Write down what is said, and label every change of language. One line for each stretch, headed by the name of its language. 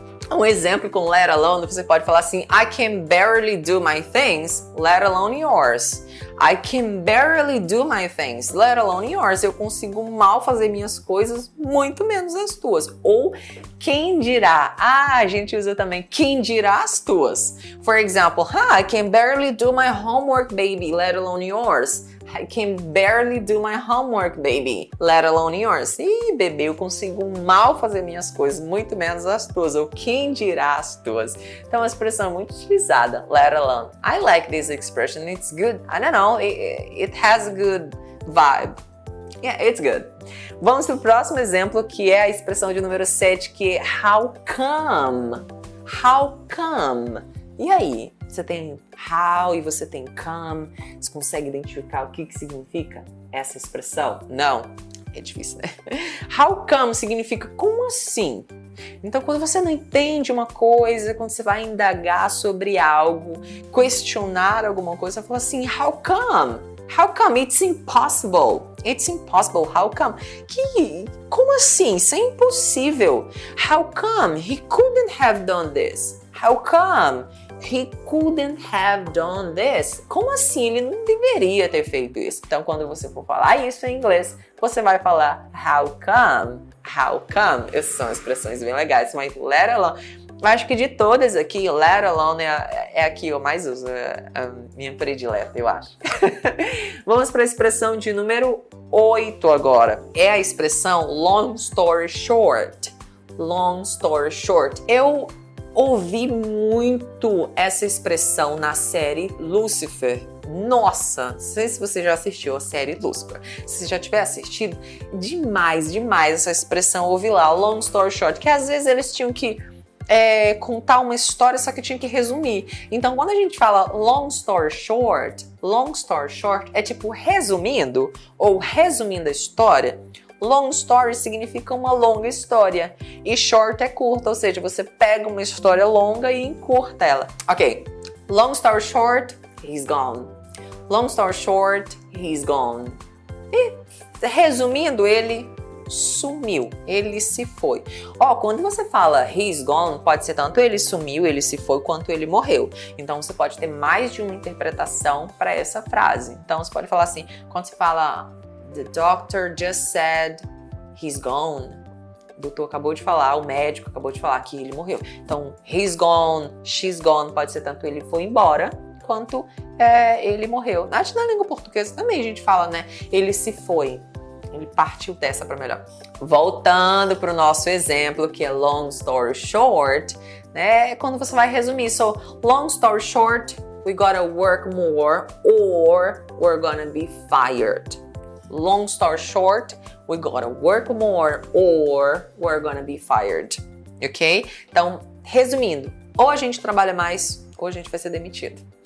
Portuguese: Um exemplo com
English: let alone,
Portuguese: você pode falar assim,
English: I can barely do my things, let alone yours. I can barely do my things, let alone yours.
Portuguese: Eu consigo mal fazer minhas coisas, muito menos as tuas. Ou quem dirá? A gente usa também quem dirá as tuas.
English: For example, I can barely do my homework, baby, let alone yours. I can barely do my homework, baby, let alone yours.
Portuguese: Ih, bebê, eu consigo mal fazer minhas coisas, muito menos as tuas, ou quem dirá as tuas. Então, é uma expressão muito utilizada, let alone.
English: I like this expression, it's good. I don't know, it has a good vibe. Yeah, it's good.
Portuguese: Vamos para o próximo exemplo, que é a expressão de número 7, que é how come? How come? E aí? Você tem how e você tem come. Você consegue identificar o que significa essa expressão? Não. É difícil, né? How come significa como assim? Então, quando você não entende uma coisa, quando você vai indagar sobre algo, questionar alguma coisa, você fala assim, how come?
English: How come? It's impossible. It's impossible. How come?
Portuguese: Como assim? Isso é impossível.
English: How come? He couldn't have done this. How come? He couldn't have done this.
Portuguese: Como assim? Ele não deveria ter feito isso. Então, quando você for falar isso em inglês, você vai falar how come? How come? Essas são expressões bem legais, mas let alone. Acho que de todas aqui, let alone é a que eu mais uso, é a minha predileta, eu acho. Vamos para a expressão de número 8 agora. É a expressão long story short. Long story short. Eu ouvi muito essa expressão na série Lucifer. Nossa, não sei se você já assistiu a série Lucifer. Se você já tiver assistido, demais essa expressão, ouvi lá, long story short, que às vezes eles tinham que contar uma história, só que tinha que resumir. Então, quando a gente fala long story short é tipo resumindo ou resumindo a história. Long story significa uma longa história e short é curta, ou seja, você pega uma história longa e encurta ela.
English: Ok, long story short, he's gone. Long story short, he's gone.
Portuguese: E resumindo, ele sumiu, ele se foi. Quando você fala he's gone, pode ser tanto ele sumiu, ele se foi, quanto ele morreu. Então você pode ter mais de uma interpretação para essa frase. Então você pode falar assim, quando você fala
English: the doctor just said he's gone.
Portuguese: O doutor acabou de falar, o médico acabou de falar que ele morreu. Então,
English: he's gone, she's gone,
Portuguese: pode ser tanto ele foi embora, quanto ele morreu. Na língua portuguesa também a gente fala, né? Ele se foi. Ele partiu dessa para melhor. Voltando para o nosso exemplo, que é long story short, né? Quando você vai resumir.
English: So, long story short, we gotta work more or we're gonna be fired. Long story short, we gotta work more or we're gonna be fired. Ok?
Portuguese: Então, resumindo, ou a gente trabalha mais ou a gente vai ser demitido.